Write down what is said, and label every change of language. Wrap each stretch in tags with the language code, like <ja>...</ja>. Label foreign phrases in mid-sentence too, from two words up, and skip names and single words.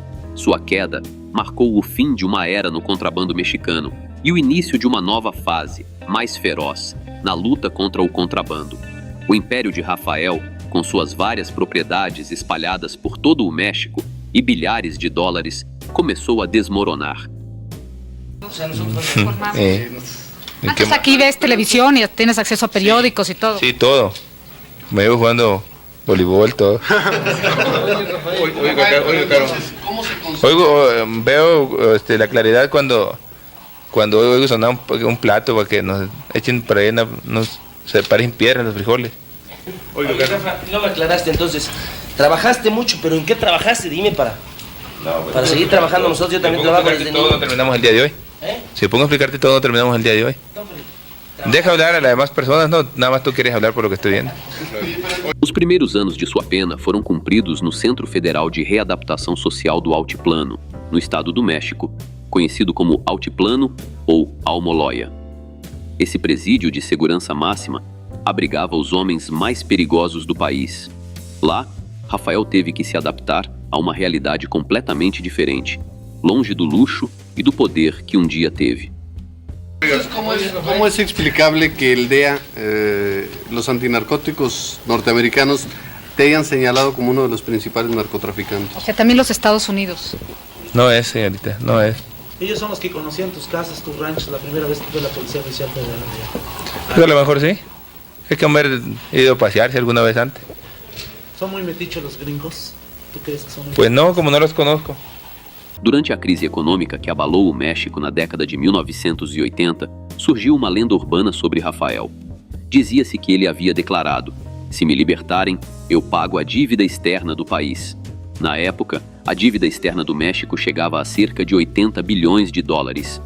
<pt>Sua queda marcou o fim de uma era no contrabando mexicano e o início de uma nova fase, mais feroz, na luta contra o contrabando. O império de Rafael, com suas várias propriedades espalhadas por todo o México e bilhares de dólares, começou a desmoronar.</pt> <es>Antes aquí ves televisión y tienes acceso a periódicos y todo. Sí, todo. Me veo jugando voleibol, todo. Veo la claridad cuando oigo sonar un plato para que nos echen para ahí, nos separen piedras los frijoles. Oye, Rafa, no me aclaraste entonces. Trabajaste mucho, pero ¿en qué trabajaste? Dime para seguir trabajando nosotros. Yo también trabajo desde niño. No terminamos el día de hoy. Si pongo a explicarte todo, no terminamos el día de hoy. Deja hablar a las demás personas, no, nada más tú quieres hablar por lo que estoy viendo.</es> <pt>Os primeiros anos de sua pena foram cumpridos no Centro Federal de Readaptação Social do Altiplano, no estado do México, conhecido como Altiplano ou Almoloya. Esse presídio de segurança máxima abrigava os homens mais perigosos do país. Lá, Rafael teve que se adaptar a uma realidade completamente diferente, longe do luxo e do poder que um dia teve.</pt> <es>¿Cómo es explicable que el DEA, los antinarcóticos norteamericanos, te hayan señalado como uno de los principales narcotraficantes? O sea, también los Estados Unidos. No es, señorita, no es. Ellos son los que conocían tus casas, tus ranchos, la primera vez que fue la Policía Oficial Federal. Pues a lo mejor sí. Es que haber ido a pasearse alguna vez antes. ¿Son muy metichos los gringos? ¿Tú crees que son muy Pues no, como no los conozco.</es> <pt>Durante a crise econômica que abalou o México na década de 1980, surgiu uma lenda urbana sobre Rafael. Dizia-se que ele havia declarado: "Se me libertarem, eu pago a dívida externa do país." Na época, a dívida externa do México chegava a cerca de 80 bilhões de dólares.</pt>